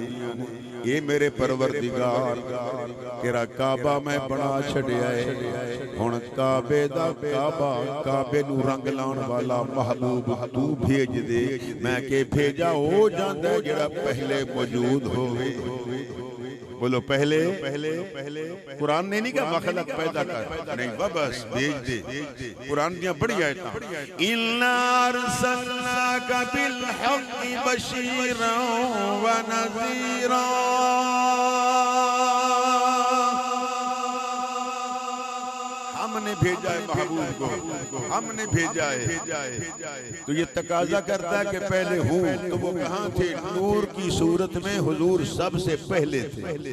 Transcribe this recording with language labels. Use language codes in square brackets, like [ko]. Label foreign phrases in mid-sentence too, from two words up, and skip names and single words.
[pa] اے میرے پروردگار تیرا کعبہ میں بنا چھڈیا ہے، ہن کعبے دا کعبہ، کعبے نوں رنگ لاؤن والا محبوب تو بھیج دے. میں کے بھیجا ہو جاندا جیہڑا پہلے موجود ہووے. بولو پہلے قرآن نے نہیں کہا مخلوق پیدا کر، نہیں بس بھیج دے. قرآن دیاں بڑی آیتاں, [ar] إنا أرسلناك بالحق بشيرا ونذيرا. [ur] ہم نے بھیجا ہے محبوب کو، ہم نے بھیجا ہے. تو یہ تقاضا کرتا ہے کہ پہلے ہوں، تو وہ کہاں تھے? نور کی صورت میں حضور سب سے پہلے تھے.